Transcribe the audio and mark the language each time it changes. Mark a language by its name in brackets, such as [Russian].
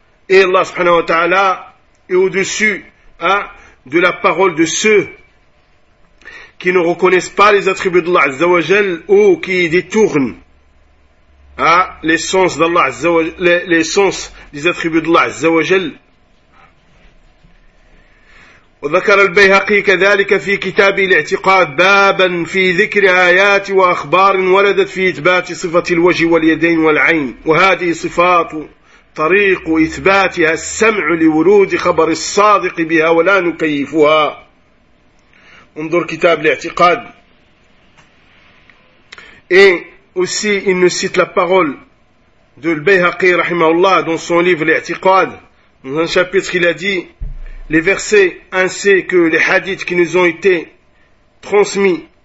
[French] Et Allah subhanahu wa ta'ala est au-dessus, de la parole de ceux qui ne reconnaissent pas les attributs d'Allah Azza wa Jal ou qui détournent, l'essence d'Allah Azza wa Jal, l'essence des attributs d'Allah Azza wa Jal. [Arabic] وذكر البيهقي كذلك في كتاب الاعتقاد بابا في ذكر آيات وأخبار وردت في إثبات صفة الوجه واليدين والعين وهذه صفات طريق إثباتها السمع لورود خبر الصادق بها ولا نكيفها. انظر كتاب الاعتقاد. [French] Et aussi il nous cite la parole de البيهقي [Arabic] رحمه الله [French] dans son livre الاعتقاد dans un chapitre qu'il a dit: les versets ainsi que les hadiths qui nous ont été transmis,